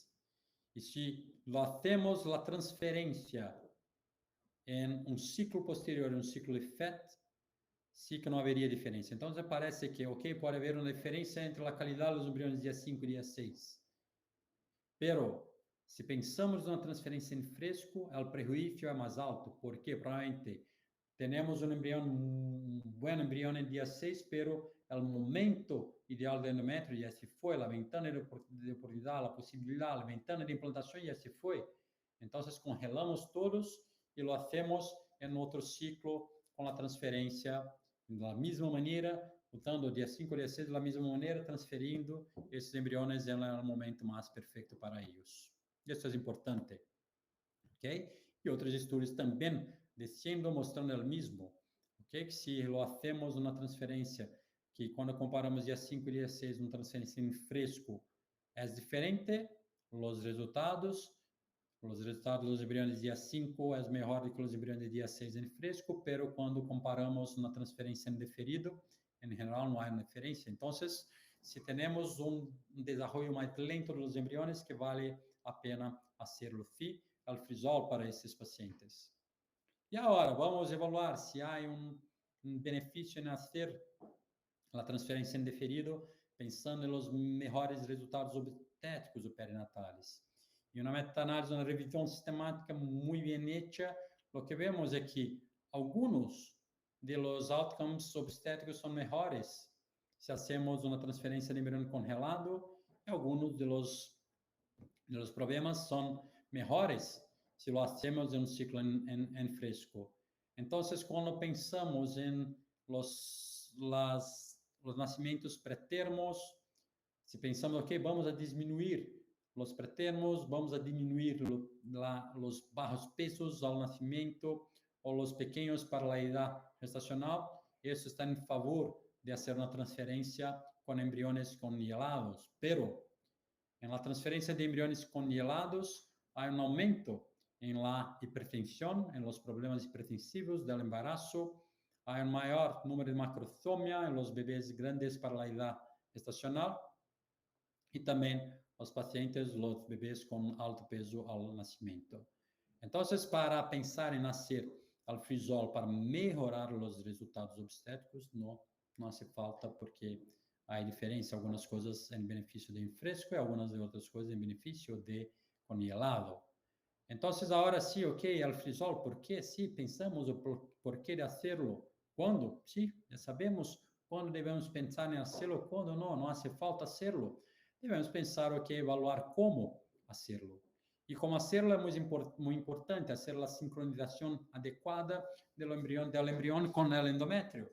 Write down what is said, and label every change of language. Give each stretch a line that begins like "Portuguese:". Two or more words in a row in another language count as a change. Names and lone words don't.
Portuguese: E
Spanish: se lo hacemos la
Portuguese: transferência em um ciclo posterior, um ciclo de FET,
Spanish: sí que
Portuguese: não haveria diferença. Então, parece que, ok, pode haver uma diferença entre a qualidade dos embriões dia 5 e dia 6. Pero, se pensamos na transferência em fresco, o prejuízo é mais alto, porque provavelmente temos um bom embrião em dia 6, pero o momento ideal do endométrio já se foi, a ventana de oportunidade, a possibilidade, a ventana de implantação já se foi. Então, congelamos todos e
Spanish: lo hacemos
Portuguese: em outro ciclo com a transferência da mesma maneira, usando o dia 5 e dia 6 da mesma maneira, transferindo esses embriões no momento mais perfeito para eles. Isso é importante. Ok? E outros estudos também descendo, mostrando o mesmo. Ok? Que
Spanish: se lo hacemos
Portuguese: uma transferência que quando comparamos dia 5 e dia 6, uma transferência em fresco, é diferente, os resultados dos embriões dia 5 é melhor do que os embriões dia 6 em fresco, pero quando comparamos uma transferência em diferido, em geral não há diferença. Então, se temos um desenvolvimento mais lento dos embriões, que vale a pena
Spanish: hacerlo al frisol
Portuguese: para esses pacientes. E agora, vamos evaluar se há um benefício em fazer a transferência em diferido, pensando nos melhores resultados obstétricos ou perinatais. E uma meta-análise, uma revisão sistemática muito bem hecha, o que vemos é que alguns dos outcomes obstétricos são melhores se hacemos uma transferência de embrião congelado, e alguns dos problemas são melhores
Spanish: se lo hacemos
Portuguese: em um ciclo em fresco. Então, quando pensamos em os nascimentos pré-termos, se pensamos, ok, vamos a diminuir os pré-termos, vamos a diminuir os bajos pesos ao nascimento ou os pequenos para a idade gestacional, isso está em favor de fazer uma transferência com embriões congelados. Pero, em la transferência de embriões congelados, há um aumento em la hipertensão, em los problemas hipertensivos do embarazo, há um maior número de macrosomia em los bebês grandes para a idade gestacional e também os pacientes, os bebês com alto peso ao nascimento. Então, para pensar em nascer
Spanish: al frisol
Portuguese: para melhorar os resultados obstétricos, não
Spanish: hace falta,
Portuguese: porque há diferença, algumas coisas em benefício de fresco e algumas outras coisas em benefício de congelado. Então, agora sim,
Spanish: ok, al frisol, ¿por qué? Sí, pensamos o por qué de hacerlo. ¿Cuándo? Sí, ya sabemos cuándo debemos pensar en hacerlo, cuándo no hace falta hacerlo. Debemos pensar, ok, evaluar cómo hacerlo. Y cómo hacerlo es muy importante, hacer la sincronización adecuada del embrión con el endometrio.